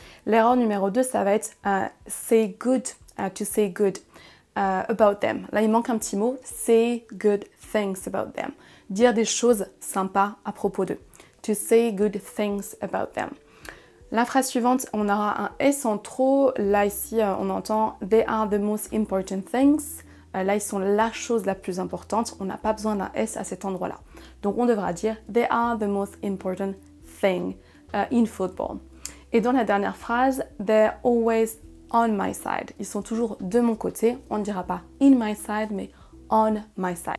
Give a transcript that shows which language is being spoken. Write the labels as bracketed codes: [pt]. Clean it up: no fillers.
[fr] L'erreur numéro 2, ça va être [en] say good, to say good about them. [fr] Là, il manque un petit mot, [en] say good things about them. [fr] Dire des choses sympas à propos d'eux. [en] To say good things about them. [fr] La phrase suivante, on aura un S en trop. Là, ici, on entend [en] they are the most important things. [fr] Là, ils sont la chose la plus importante. On n'a pas besoin d'un S à cet endroit-là. Donc, on devra dire [en] they are the most important thing in football. [fr] Et dans la dernière phrase, [en] they're always on my side. [fr] Ils sont toujours de mon côté. On ne dira pas [en] in my side, [fr] mais [en] on my side.